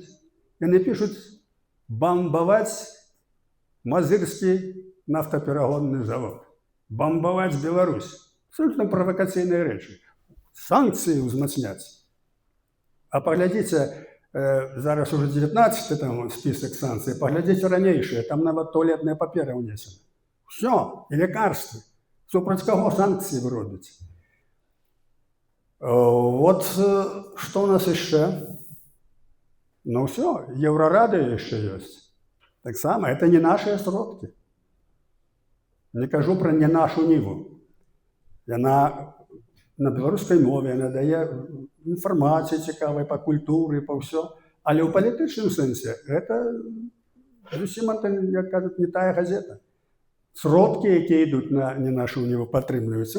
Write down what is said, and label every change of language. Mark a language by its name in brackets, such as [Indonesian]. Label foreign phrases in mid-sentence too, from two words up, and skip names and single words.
[Belarusian] Яны пішуць бамбаваць Мазырскі нафтаперагонны завод, бамбаваць Беларусь. Абсолютно правакацыйныя рэчы. Санкцыі ўзмацняць. А паглядзіце, зараз уже 19 там [Russian] список санкций, [Belarusian] паглядзіце ранейшыя, там нават туалетная папера ўнесена. Все, і лекарствы. Супраць каго санкцыі вы робіце? [Russian] Вот что у нас еще? Ну все, Еврорада еще есть. Так само, это не наши сродки. [Belarusian] Не кажу про не нашу ниву. Яна на беларускай мове, яна дае інфармацыі цікавай па культуры, па ўсё. Але ў палітычным сэнсе гэта зусім, як кажуць, не тая газета. Сродкі, якія ідуць на не нашу ниву, падтрымліваюцца.